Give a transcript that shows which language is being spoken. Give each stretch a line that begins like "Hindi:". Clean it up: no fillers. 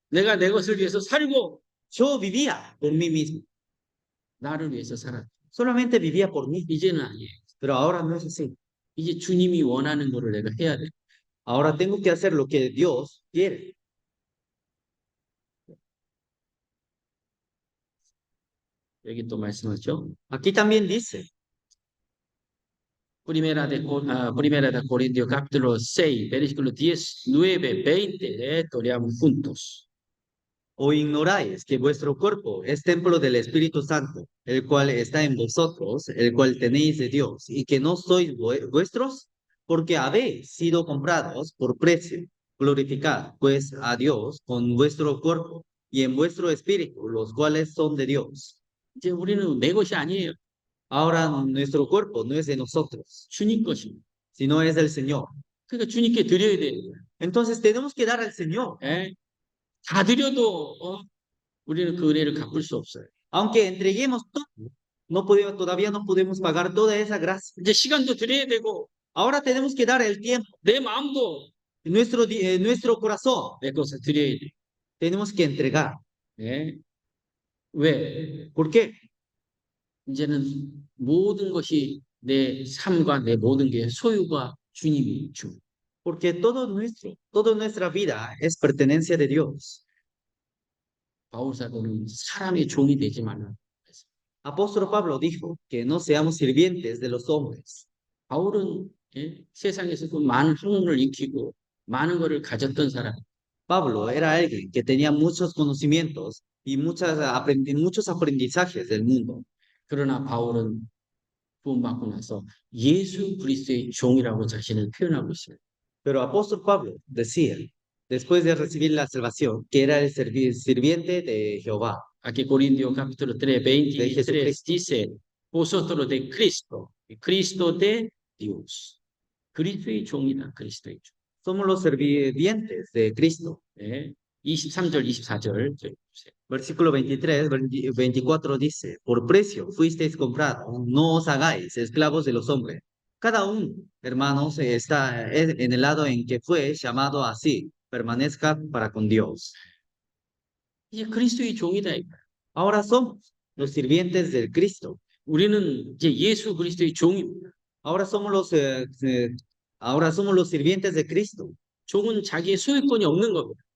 Korean: 내가 내 것을 위해서 살고
Spanish: yo vivía por mí mismo,
Korean: 나를 위해서 살았.
Spanish: solamente vivía por mí.
Korean: 이제는 아니에요.
Spanish: Pero ahora no es así.
Korean: 이제 주님이 원하는 거를 내가 해야 돼.
Spanish: Ahora tengo que hacer lo que Dios quiere.
Korean: 여기 또 말씀하죠.
Spanish: Aquí también dice, Primera de Corintios capítulo 6, versículo 10, 9, 20, esto leamos juntos. ¿o ignoráis que vuestro cuerpo es templo del Espíritu Santo, el cual está en vosotros, el cual tenéis de Dios, y que no sois vuestros? Porque habéis sido comprados por precio. Glorificad, pues, a Dios con vuestro cuerpo y en vuestro espíritu, los cuales son de Dios.
Korean: 이제 우리는 내 것이 아니에요.
Spanish: Ahora nuestro cuerpo no es de nosotros,
Korean: 주님 것입니다.
Spanish: sino es del Señor.
Korean: 그러니까 주님께 드려야 돼요.
Spanish: Entonces tenemos que dar al Señor.
Korean: 다 드려도 우리는 그 은혜를 갚을 수 없어요.
Spanish: Aunque entreguemos todo, todavía no podemos pagar toda esa gracia.
Korean: 이제 시간도 드려야 되고
Spanish: Ahora tenemos que dar el tiempo,
Korean: 내 마음도
Spanish: nuestro corazón.
Korean: 내 것을 드려야 돼.
Spanish: Tenemos que entregar.
Korean: 왜?
Spanish: ¿Por qué?
Korean: 이제는 모든 것이 내 삶과 내 모든 게 소유가 주님이 주.
Spanish: Porque toda nuestra vida es pertenencia de Dios.
Korean: 바울 사도는 사람의 종이 되지 말라.
Spanish: Apóstol Pablo dijo que no seamos sirvientes de los hombres.
Korean: 바울은 세상에서 그 많은 학문을 익히고 많은 것을 가졌던 사람.
Spanish: Pablo era alguien que tenía muchos conocimientos y muchos aprendizajes del mundo.
Korean: 그러나 바울은 구원받고 나서 예수 그리스도의 종이라고 자신을 표현하고 있어요.
Spanish: Pero apóstol Pablo decía, después de recibir la salvación, que era el sirviente de Jehová, Aquí Corintios capítulo 3, de 23 Jesucristo. dice, vosotros de Cristo, Cristo de Dios.
Korean: 그리스도의 종이다, 그리스도의 종.
Spanish: Somos los sirvientes de Cristo.
Korean: 네. 23절, 24절.
Spanish: Versículo 23, 24 dice, por precio fuisteis comprados, no os hagáis esclavos de los hombres. Cada uno, hermanos, está en el lado en que fue llamado así, permanezca para con Dios.
Korean: 이제 그리스도의 종이다.
Spanish: Ahora somos los sirvientes del Cristo.
Korean: 우리는 이제 예수 그리스도의 종입니다.
Spanish: Ahora somos ahora somos los sirvientes de Cristo.
Korean: 종은 자기의 소유권이 없는 겁니다.